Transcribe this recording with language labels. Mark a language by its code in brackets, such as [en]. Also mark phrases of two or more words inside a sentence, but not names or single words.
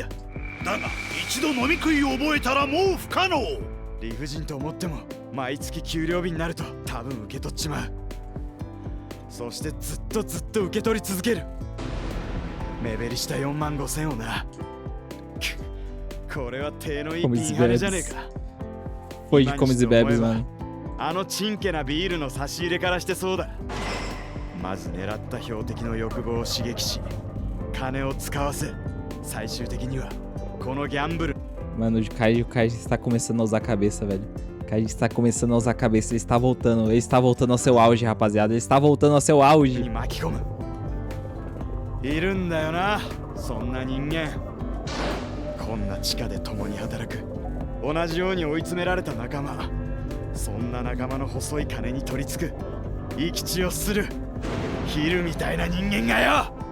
[ja] だが一度飲み食いを覚えたらもう不可能。理不尽と思っても毎月給料日になると多分受け取っちまう。そしてずっと受け取り続ける。目減りした4万5千をな。これは手のいいピンハネじゃねえか。 [pt] Foi de comes e bebes, mano. [ja] あのチンケなビールの差し入れからしてそうだ。まず狙った標的の欲望を刺激し、金を使わせ、最終的にはこのギャンブル。 [pt] Mano, o Kaiji está começando a usar a cabeça, velho. O Kaiji está começando a usar a cabeça. Ele está voltando ao seu auge, rapaziada. Ele está voltando ao seu auge. [ja] に巻き込む。いるんだよな、そんな人間。こんな地下で共に働く、同じように追い詰められた仲間。そんな仲間の細い金に取り付く、生き血をするヒルみたいな人間がよ。